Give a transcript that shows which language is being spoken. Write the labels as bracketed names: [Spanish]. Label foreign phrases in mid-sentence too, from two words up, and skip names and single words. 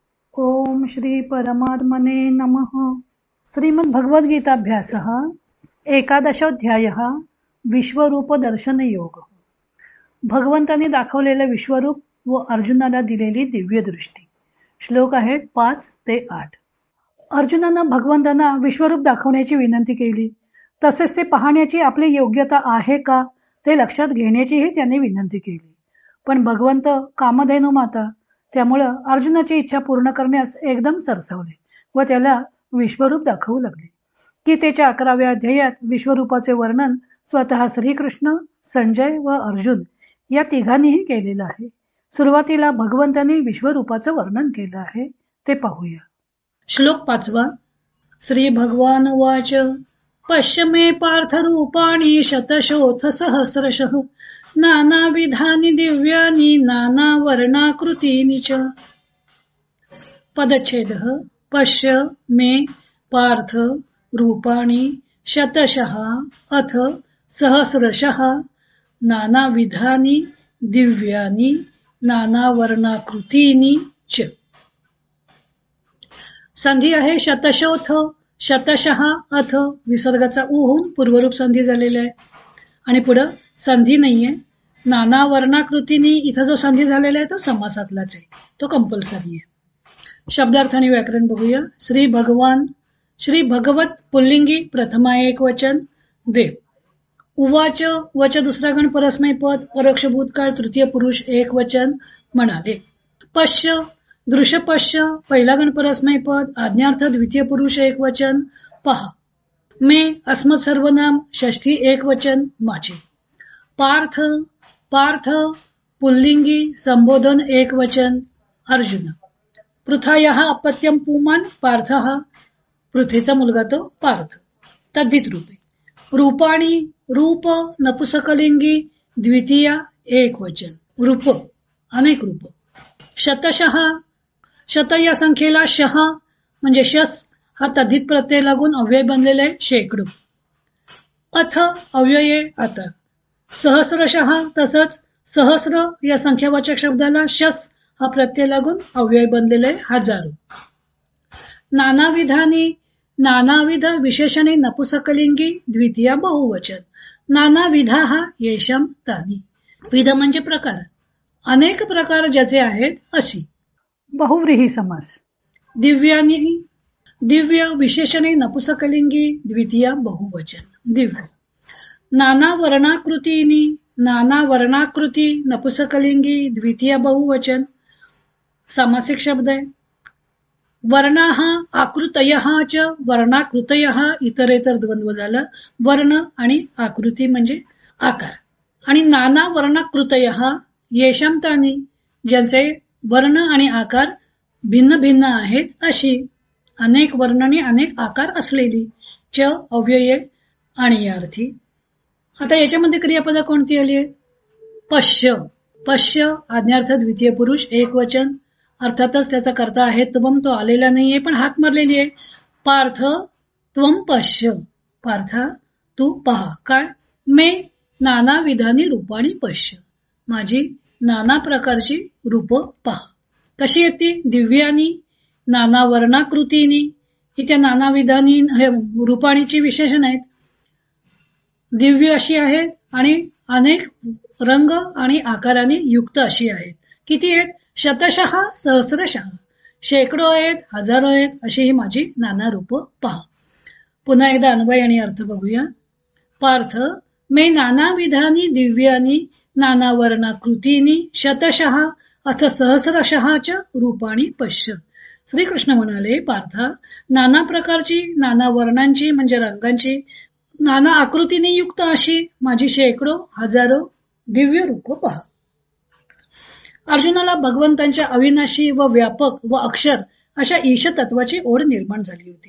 [Sanskrit] ओम श्री परमात्मने नमः. श्रीमद् भगवद्गीताभ्यासः एकादशोऽध्यायः विश्वरूप दर्शन योग. [Marathi] भगवंतांनी दाखवलेले विश्वरूप व अर्जुनाला दिलेली दिव्य दृष्टी. श्लोक आहेत 5 ते 8. अर्जुनानं भगवंतांना विश्वरूप दाखवण्याची विनंती केली. तसेच ते पाहण्याची आपली योग्यता आहे का ते लक्षात घेण्याचीही त्यांनी विनंती केली. पण भगवंत कामधेनू माता, त्यामुळं अर्जुनाची इच्छा पूर्ण करण्यास एकदम सरसावले व त्याला विश्वरूप दाखवू लागले. गीतेच्या 11व्या अध्यायात विश्वरूपाचे वर्णन स्वतः श्रीकृष्ण, संजय व अर्जुन या तिघांनीही केलेलं आहे. सुरुवातीला भगवंतांनी विश्वरूपाचं वर्णन केलं आहे, ते पाहूया. श्लोक 5. [Sanskrit] श्री भगवान उवाच पश्य मे पार्थ रूपाणि शतशोऽथ सहस्रशः नानाविधानि दिव्यानि नानावर्णाकृतीनि च. पदच्छेदः. पश्य मे पार्थ रूपाणि शतशः अथ सहस्रशः नानाविधानि दिव्यानि नानावर्णाकृतीनि च. [Marathi] संधी आहे शतशोथ, शतशः अथ. विसर्गाचा उ होऊन पूर्वरूप संधी झालेला आहे आणि पुढं संधी नाहीये. नाना वर्णाकृतीनी इथं जो संधी झालेला आहे तो समासातलाच आहे, तो कंपल्सरी आहे. शब्दार्थ आणि व्याकरण बघूया. श्री भगवान, श्री भगवत पुल्लिंगी प्रथमा एक वचन देव. उवाच वच दुसरा गण परस्मै पद परोक्ष भूतकाळ तृतीय पुरुष एक वचन म्हणाले. पश्य दृश्य पश्य पहिला गण परस्मै पद आज्ञार्थ द्वितीय पुरुष एक वचन पहा. मे अस्मत् सर्वनाम षष्ठी एक वचन माझे. पार्थ पार्थ पुल्लिंगी संबोधन एक वचन अर्जुन. [Sanskrit] पृथायः अपत्यम पुमान पार्थः [Marathi] पृथेचा मुलगा तो पार्थ. तद्धित रूपे. रूपाणी रूप नपुसकलिंगी द्वितीया एक वचन रूप अनेक रूप. शतशः शत या संख्येला शह म्हणजे शस हा तद्धित प्रत्यय लागून अव्यय बनलेला आहे शेकडो. अथ अव्यये आता. सहस्रशः तसंच सहस्र या संख्यावाचक शब्दाला शस हा प्रत्यय लागून अव्यय बनलेला आहे हजारो. नानाविधानी नानाविध विशेषणे नपुसकलिंगी द्वितीय बहुवचन. [Sanskrit] नानाविधा हा येशम तानी. [Marathi] विध म्हणजे प्रकार, अनेक प्रकार ज्याचे आहेत अशी. बहुव्रीही समास. दिव्यानी दिव्य विशेषणे नपुसकलिंगी द्वितीय बहुवचन दिव्य. नाना वर्णाकृतीनी नाना वर्णाकृती नपुसकलिंगी द्वितीय बहुवचन सामासिक शब्द आहे. [Sanskrit] वर्णाः आकृतयः च वर्णाकृतयः इतरेतर द्वंद्व झाला. [Marathi] वर्ण आणि आकृती म्हणजे आकार. आणि [Sanskrit] नाना वर्णाकृतयः येशांतानी [Marathi] ज्यांचे वर्ण आणि आकार भिन्न भिन्न आहेत अशी. अनेक वर्ण आणि अनेक आकार असलेली. च अव्यये आणि या अर्थी. आता याच्यामध्ये क्रियापद कोणती आली आहे? पश्य. पश्य आज्ञार्थ द्वितीय पुरुष एक वचन. अर्थातच त्याचा कर्ता आहे त्वम, तो आलेला नाहीये पण हाक मारलेली आहे. [Sanskrit] पार्थ त्वम पश्य. [Marathi] पार्था तू पहा. काय? [Sanskrit] मे नाना विधानी रूपाणी पश्य. [Marathi] माझी नाना प्रकारची रूप पहा. कशी येते? [Sanskrit] दिव्यानी नाना वर्णाकृतीनी. [Marathi] ही त्या नाना विधानी रूपाणीची विशेषण आहेत. दिव्य अशी आहेत आणि अनेक रंग आणि आकाराने युक्त अशी आहेत. किती आहेत? [Sanskrit] शतशः सहस्रशः [Marathi] शेकडो आहेत, हजारो आहेत अशी ही माझी नाना रूप पहा. पुन्हा एकदा अन्वय आणि अर्थ बघूया. [Sanskrit] पार्थ मे नाना विधानी दिव्यानी नाना वर्णाकृतीनी शतशः अथ सहस्रशः च रूपाणी पश्य. [Marathi] श्रीकृष्ण म्हणाले, पार्था नाना प्रकारची नाना वर्णांची म्हणजे रंगांची नाना आकृतीने युक्त अशी माझी शेकडो हजारो दिव्य रूप पहा. अर्जुनाला भगवंतांच्या अविनाशी व व्यापक व अक्षर अशा ईश तत्वाची ओढ निर्माण झाली होती.